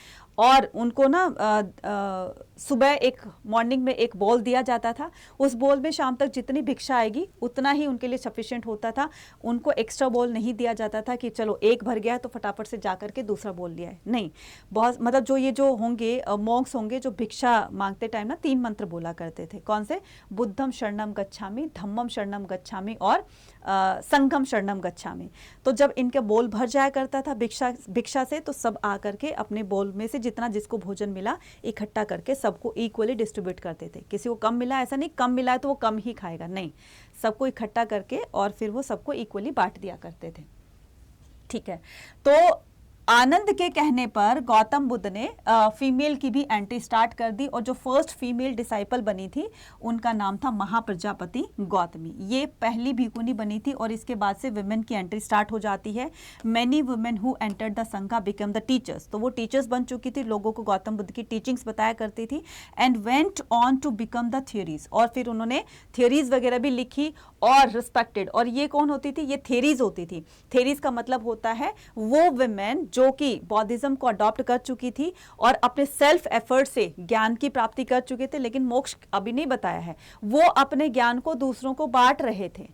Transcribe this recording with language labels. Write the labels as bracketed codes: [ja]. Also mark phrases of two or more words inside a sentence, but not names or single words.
[hi] और उनको ना सुबह एक मॉर्निंग में एक बॉल दिया जाता था, उस बॉल में शाम तक जितनी भिक्षा आएगी उतना ही उनके लिए सफिशिएंट होता था। उनको एक्स्ट्रा बॉल नहीं दिया जाता था कि चलो एक भर गया तो फटाफट से जा करके दूसरा बॉल लिया है, नहीं। बहुत मतलब जो ये जो होंगे मॉन्क्स होंगे जो भिक्षा मांगते टाइम ना 3 मंत्र बोला करते थे। कौन से? [pi] बुद्धम शरणम गच्छामि, धम्मम शरणम गच्छामि और संघम शरणम गच्छामि। [hi] तो जब इनके बोल भर जाया करता था भिक्षा से, तो सब आकर के अपने बोल में से जितना जिसको भोजन मिला इकट्ठा करके सबको [en] equally distribute [hi] करते थे। किसी को कम मिला, ऐसा नहीं कम मिला है तो वो कम ही खाएगा, नहीं, सबको इकट्ठा करके और फिर वो सबको इक्वली बांट दिया करते थे। ठीक है, तो आनंद के कहने पर गौतम बुद्ध ने फीमेल की भी [en] entry start [hi] कर दी और जो [en] first female disciple [hi] बनी थी उनका नाम था महाप्रजापति गौतमी। ये पहली भिखुनी बनी थी और इसके बाद से वुमेन की [en] entry start [hi] हो जाती है। [en] many women who entered the sangha become the teachers, [hi] तो वो टीचर्स बन चुकी थी, लोगों को गौतम बुद्ध की टीचिंग्स बताया करती थी। [en] and went on to become the theris, [hi] और फिर उन्होंने थियरीज वगैरह भी लिखी और रिस्पेक्टेड। और ये कौन होती थी? ये थियरीज होती थी। थियरीज का मतलब होता है वो वुमेन जो कि बौद्धिज्म को अडॉप्ट कर चुकी थी और अपने [en] self effort [hi] से ज्ञान की प्राप्ति कर चुके थे, लेकिन मोक्ष अभी नहीं बताया है, वो अपने ज्ञान को दूसरों को बांट रहे थे।